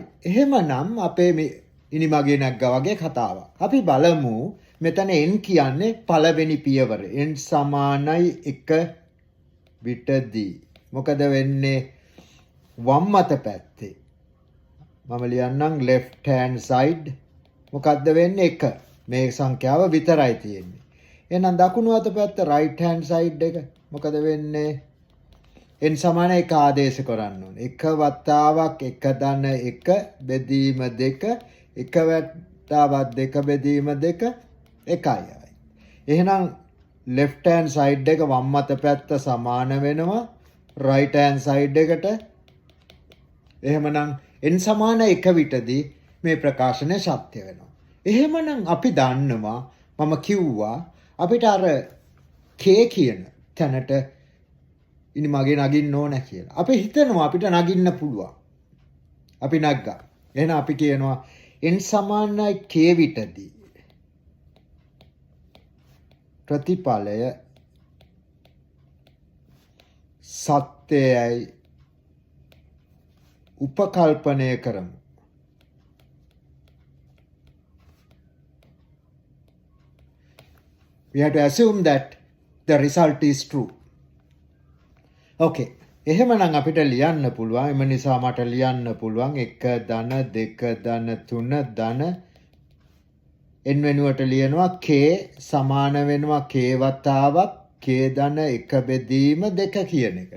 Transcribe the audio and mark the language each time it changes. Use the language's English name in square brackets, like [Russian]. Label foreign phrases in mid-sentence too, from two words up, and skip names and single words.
[Sinhala] එහෙමනම් අපේ මේ ඉනිමගේ නැග්ගා වගේ කතාවක්. අපි බලමු මෙතන n කියන්නේ පළවෙනි පියවර. n සමානයි 1 විටදී මොකද වෙන්නේ? වම් අත පැත්තේ මම ලියන්නම් [English] left hand side [Sinhala] මොකද්ද වෙන්නේ 1 මේ සංඛ්‍යාව විතරයි තියෙන්නේ. එහෙනම් දකුණු අත පැත්ත [English] right hand side [Sinhala] එක මොකද වෙන්නේ? n සමාන 1 ආදේශ කරන්න ඕනේ. 1 වතාවක් 1 ධන 1 බෙදීම 2 1 වතාවක් 2 බෙදීම 2 එකයි. එහෙනම් [English] left hand side [Sinhala] එක වම් අත පැත්ත සමාන වෙනවා [English] right hand side [Sinhala] එකට. එහෙමනම් n සමාන 1 විටදී මේ ප්‍රකාශනය සත්‍ය වෙනවා. එහෙමනම් අපි දන්නවා මම කිව්වා අපිට අර k කියන තැනට ඉනිමගේ නගින්න ඕන කියලා. අපි හිතනවා අපිට නගින්න පුළුවන්. අපි නැග්ගා. එහෙනම් අපි කියනවා n සමානයි k විටදී ප්‍රතිඵලය සත්‍යයයි උපකල්පනය කරමු. [English] We have to assume that the result is true. [Sinhala] Okay. එහෙමනම් අපිට ලියන්න පුළුවන්. එම නිසා මට ලියන්න පුළුවන් 1 ධන 2 ධන 3 ධන n වෙනුවට ලියනවා k සමාන වෙනවා k වතාවක් k ධන 1 බෙදීම 2 කියන එකට.